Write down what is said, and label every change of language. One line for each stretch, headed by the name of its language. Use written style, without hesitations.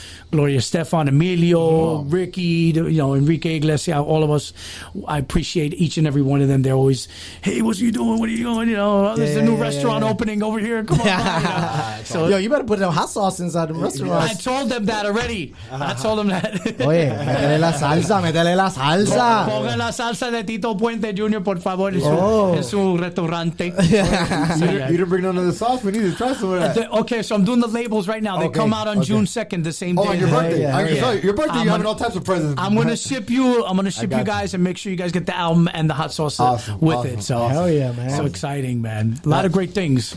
English: Gloria Stefan, Emilio, Ricky, Enrique Iglesias, all of us. I appreciate each and every one of them. They're always, hey, what are you doing? What are you doing? There's a new restaurant opening over here. Come on. So, yo, you better put some hot sauce inside the restaurant. I told them that already. I told them that.
Spanish: Oye, métele la salsa. Pongan la salsa de Tito Puente Jr., por favor, en su restaurante.
English: You didn't bring none of the sauce. We need to try some of that. Okay, so I'm doing the labels right now. They come out on June 2nd, the same day. Oh, your birthday. Your birthday, you have all types of presents. I'm going to ship you guys and make sure you guys get the album and the hot sauce with it. So hell yeah, man. So exciting, man. A lot of great things.